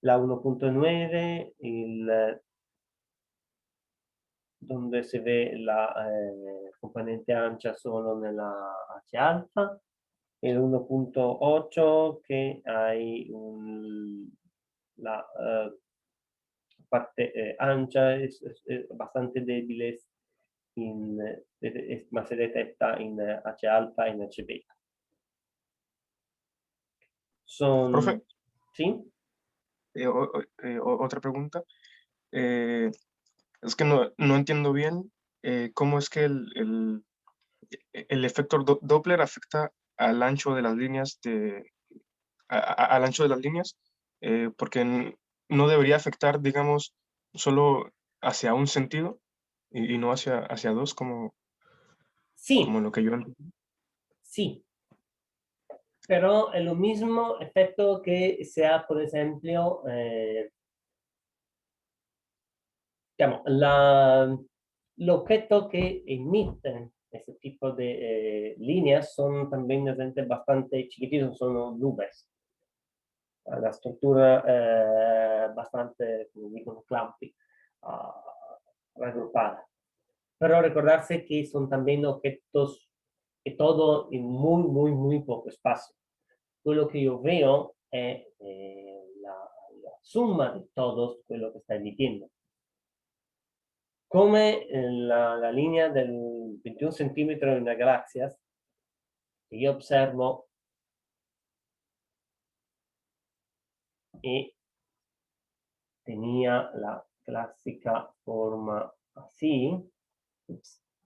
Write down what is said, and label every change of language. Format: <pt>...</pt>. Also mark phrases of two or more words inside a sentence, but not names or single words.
<es>La 1.9, donde se ve la componente ancha solo nella H alfa, el 1.8 que hay la parte ancha es bastante débil, ma se detecta</es> <it>in H alfa e in H beta.</it> <es>Profe, ¿Sí? otra pregunta. Es que no entiendo bien cómo es que el efecto Doppler afecta al ancho de las líneas al ancho de las líneas, porque no debería afectar, digamos, solo hacia un sentido y no hacia dos, como Sí, lo que yo entiendo. sí, pero es lo mismo efecto que sea, por ejemplo, digamos,</es> <it>l'oggetto che</it> <es>emite ese tipo de líneas son también realmente bastante chiquititos, son nubes. La estructura bastante, como dicono, clumpy, raggruppada. Pero recordarse que son también objetos que todo en muy, muy, muy poco espacio.</es> <it>Quello che io veo è la summa di todos quello che sta emitiendo. Come la linea del</it> <es>21 centímetros en las galaxias, que yo observo y tenía la clásica forma así. Ups.</es>